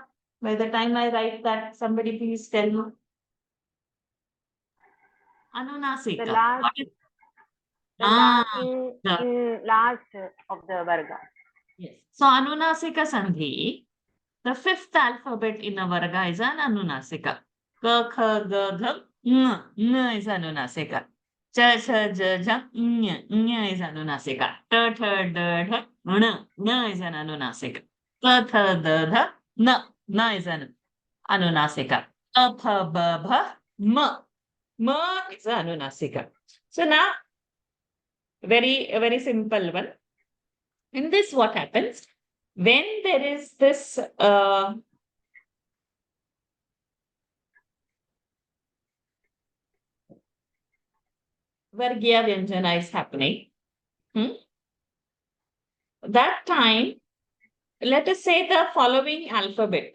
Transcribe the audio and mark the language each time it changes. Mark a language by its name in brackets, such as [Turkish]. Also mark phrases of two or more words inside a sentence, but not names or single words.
[English] By the time I write that, somebody please tell me. Anunasika. The last, What is the Ah, last of the Varga. yes. So Anunasika Sandhi, the fifth alphabet in a Varga is an Anunasika. [Sanskrit] Ka, kha, ga, gha, ng is Anunasika. Cha, cha, ja, ja, ng is Anunasika. Ta, tha, da, dha, n is an Anunasika. Ka, tha, da, dha, na is an Anunasika. A, tha, ba, bha, ma is an Anunasika. [English] So now, very simple one. In this, what happens? When there is this Vargiya Vyanjana is happening, that time, let us say the following alphabet.